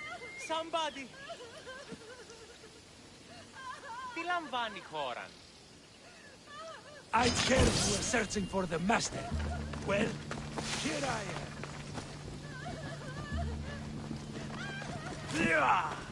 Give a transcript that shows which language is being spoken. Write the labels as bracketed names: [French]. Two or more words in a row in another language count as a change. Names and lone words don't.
[English] Somebody! [Greek] Τι λαμβάνει η χώρα? [English] I heard you were searching for the master. Well, here I am. Yeah!